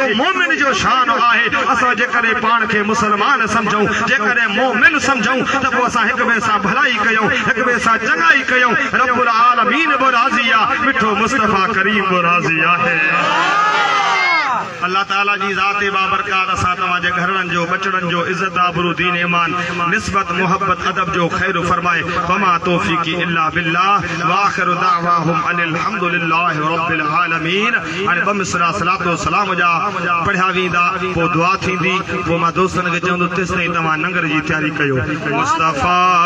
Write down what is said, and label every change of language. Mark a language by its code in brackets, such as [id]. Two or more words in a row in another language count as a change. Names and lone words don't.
[sd] मोमिन जो शान आहे असां जेकॾहिं पाण खे मुस्लमान सम्झूं जेकॾहिं मोमिन सम्झूं त पोइ असां हिक ॿिए सां भलाई कयूं हिक ॿिए सां चङाई कयूं [ar] رب العالمين [sd] बि राज़ी आहे मिठो मुस्तफ़ा करीम बि राज़ी आहे अल्लाह ताला जी ज़ात बाबरकात असां तव्हांजे घरनि जो बचड़नि जो इज़त आबरू दीन ईमान निस्बत मोहब्बत अदब जो ख़ैर फरमाए [ar] وما توفيقي إلا بالله وآخر دعواهم أن الحمد لله رب العالمين [sd] हाणे ॿ मिसरा सलातो सलाम जा पढ़िया वेंदा पोइ दुआ थींदी पोइ मां दोस्तनि खे चवंदुसि तेसिताईं तव्हां लंगर जी तयारी कयो मुस्तफ़ा